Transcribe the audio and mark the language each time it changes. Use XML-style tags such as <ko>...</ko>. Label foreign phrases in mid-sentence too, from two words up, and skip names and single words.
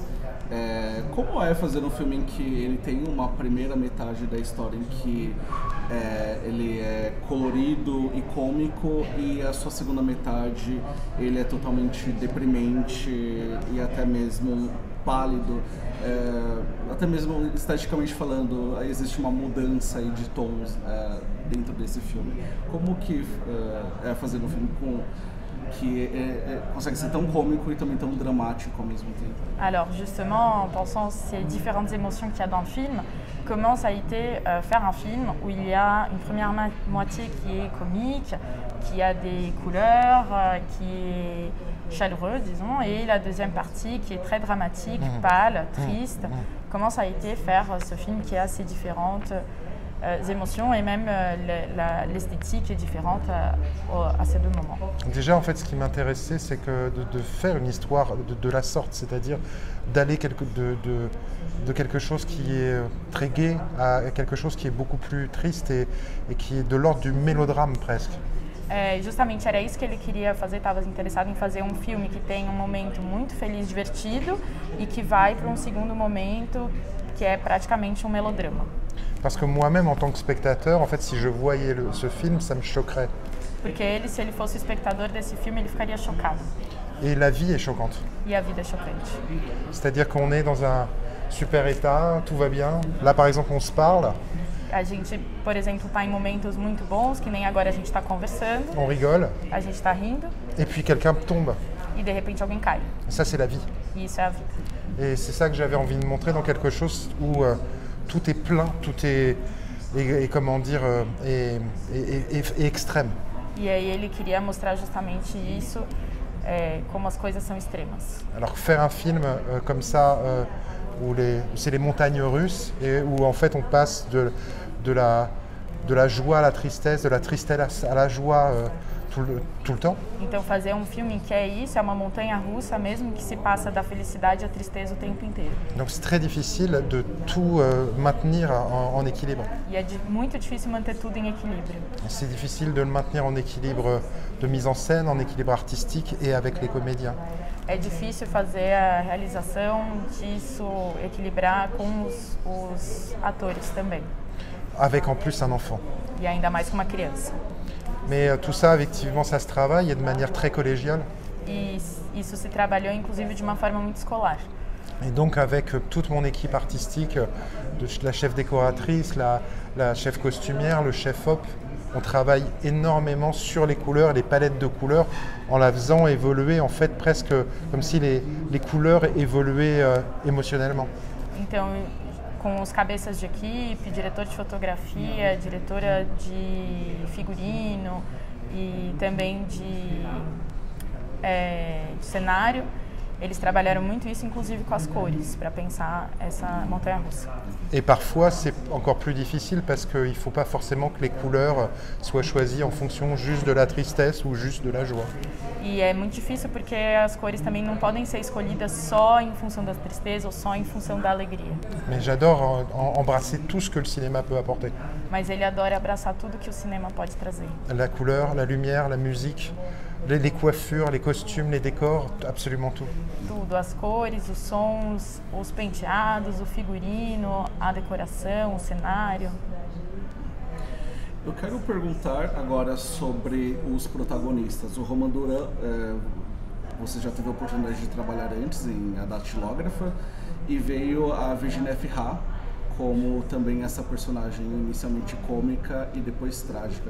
<pt>Como é fazer um filme em que ele tem uma primeira metade da história em que ele é colorido e cômico e a sua segunda metade ele é totalmente deprimente e até mesmo pálido, até mesmo esteticamente falando, existe uma mudança aí de tons dentro desse filme. Como que é fazer um filme que consegue ser tão cômico et também tão dramático</pt> <fr>au même temps? Alors justement, en pensant ces différentes émotions qu'il y a dans le film, comment ça a été faire un film où il y a une première moitié qui est comique, qui a des couleurs, qui est chaleureux, disons, et la deuxième partie qui est très dramatique, pâle, triste. Comment ça a été faire ce film qui a ces différentes émotions et même l'esthétique est différente à ces deux moments. Déjà, en fait, ce qui m'intéressait, c'est que de faire une histoire de la sorte, c'est-à-dire d'aller de quelque chose qui est très gai à quelque chose qui est beaucoup plus triste et qui est de l'ordre du mélodrame presque.</fr> <pt>Justamente era isso que ele queria fazer, estava interessado em fazer um filme que tem um momento muito feliz, divertido e que vai para um segundo momento que é praticamente um melodrama.</pt> <fr>Parce que moi-même, en tant que spectateur, en fait, si je voyais ce film, ça me choquerait.</fr> <pt>Porque ele, se ele fosse espectador desse filme, ele ficaria chocado.</pt> <fr>Et la vie est choquante.</fr> <pt>E a vida é chocante.</pt> <fr>C'est-à-dire qu'on est dans un super état, tout va bien. Là, par exemple, on se parle.</fr> <pt>A gente, por exemplo, está em momentos muito bons, que nem agora a gente está conversando.</pt> <fr>On rigole.</fr> <pt>A gente está rindo.</pt> <fr>et puis quelqu'un tombe.</fr> <pt>e de repente alguém cai.</pt> <fr>Et ça, c'est la vie.</fr> <pt>E isso é a vida.</pt> <fr>Et c'est ça que j'avais envie de montrer dans quelque chose où tout est plein, tout est, et comment dire, et extrême.</fr> <pt>E aí ele queria mostrar justamente isso, como as coisas são extremas.</pt> <fr>Alors faire un film comme ça, où c'est les montagnes russes, et où en fait on passe de la joie à la tristesse, de la tristesse à la joie tout le temps.</fr> <pt>Então fazer um filme que é isso, é uma montanha russa mesmo, que se passa da felicidade à tristeza o tempo inteiro.</pt> <fr>Donc c'est très difficile de tout maintenir en équilibre.</fr> <pt>E é muito difícil manter tudo em equilíbrio.</pt> <fr>C'est difficile de le maintenir en équilibre de mise en scène, en équilibre artistique et avec les comédiens.</fr> <pt>É difícil fazer a realização disso, equilibrar com os atores também.</pt> <fr>Avec en plus un enfant.</fr> <pt>E ainda mais com uma criança.</pt> <fr>Mais tout ça, effectivement, ça se travaille et de manière très collégiale.</fr> <pt>E isso se trabalhou, inclusive, de uma forma muito escolar.</pt> <fr>Et donc avec toute mon équipe artistique, la chef décoratrice, la chef costumière, le chef op, on travaille énormément sur les couleurs, les palettes de couleurs, en la faisant évoluer en fait presque comme si les couleurs évoluaient émotionnellement.</fr> <pt>Então, com os cabeças de equipe, diretor de fotografia, diretora de figurino e também de cenário, eles trabalharam muito isso, inclusive com as cores, para pensar essa montanha-russa.</pt> <fr>Et parfois, c'est encore plus difficile parce qu'il ne faut pas forcément que les couleurs soient choisies en fonction juste de la tristesse ou juste de la joie.</fr> <pt>E é muito difícil porque as cores também não podem ser escolhidas só em função da tristeza ou só em função da alegria.</pt> <fr>Mais j'adore embrasser tout ce que le cinéma peut apporter.</fr> <pt>Mas ele adora abraçar tudo que o cinema pode trazer.</pt> <fr>La couleur, la lumière, la musique, les coiffures, les costumes, les décors, absolument tout.</fr> <pt>Tudo, as cores, os sons, os penteados, o figurino, a decoração, o cenário. Eu quero perguntar agora sobre os protagonistas. O Romain Duran, você já teve a oportunidade de trabalhar antes em A Datilógrafa e veio a Virginie Efira como também essa personagem inicialmente cômica e depois trágica.</pt>